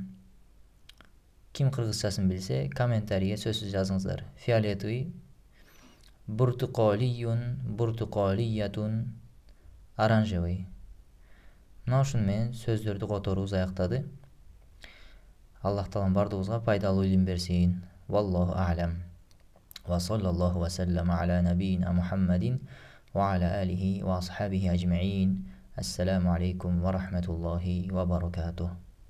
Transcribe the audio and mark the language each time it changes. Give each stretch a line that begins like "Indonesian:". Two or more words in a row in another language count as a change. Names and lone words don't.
Kyrgyz: Ким кыргызчасын билсе, комментарийге сөзсүз жазыңыздар. Фиолетовый.
Arabic: برتقالي، برتقالية, оранжевый.
Kyrgyz: Мына ушуну менен сөздөрдү которубуз аяктады. Аллах таалам бардыгыбызга пайдалуу илим берсин.
Arabic: والله أعلم. وصلى الله وسلم على نبينا محمد وعلى آله وأصحابه أجمعين. السلام عليكم ورحمة الله وبركاته.